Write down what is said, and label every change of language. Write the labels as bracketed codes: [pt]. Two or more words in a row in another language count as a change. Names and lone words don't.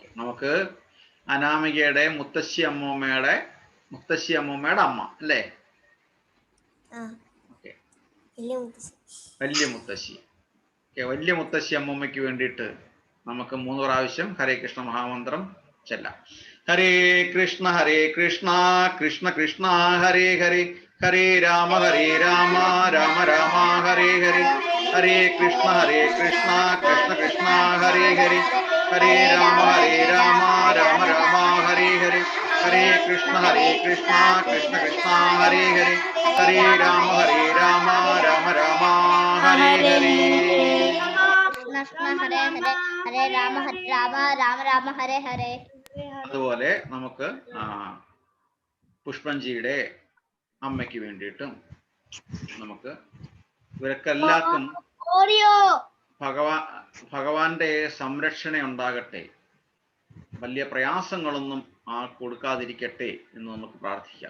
[ml] നമുക്ക് അനാമികയുടെ മുത്തശ്ശി അമ്മൂമ്മയുടെ അമ്മ അല്ലേ? ഓക്കെ. വലിയ മുത്തശ്ശി. വലിയ മുത്തശ്ശി അമ്മൂമ്മയ്ക്ക് വേണ്ടിയിട്ട് നമുക്ക് 3 പ്രാവശ്യം [sa] ഹരേ കൃഷ്ണ മഹാമന്ത്രം [ml] ചെല്ലാം. [sa] ഹരേ കൃഷ്ണ കൃഷ്ണ കൃഷ്ണ ഹരേ ഹരേ, ഹരേ രാമ രാമ രാമ ഹരേ ഹരേ, ഹരേ കൃഷ്ണ കൃഷ്ണ കൃഷ്ണ ഹരേ ഹരേ, ഹരേ രാമ രാമ രാമ ഹരേ ഹരേ, ഹരേ കൃഷ്ണ കൃഷ്ണ കൃഷ്ണ ഹരേ ഹരേ, ഹരേ രാമ രാമ രാമ ഹരേ ഹരേ. ഹരേ രാമ രാമ ഹരേ ഹരേ. [ml] അതുപോലെ നമുക്ക് പുഷ്പഞ്ചിയുടെ അമ്മയ്ക്ക് വേണ്ടിയിട്ടും നമുക്ക് ഇവരൊക്കെ എല്ലാവർക്കും ഭഗവാന്റെ സംരക്ഷണ ഉണ്ടാകട്ടെ, വലിയ പ്രയാസങ്ങളൊന്നും കൊടുക്കാതിരിക്കട്ടെ എന്ന് നമുക്ക് പ്രാർത്ഥിക്കാം.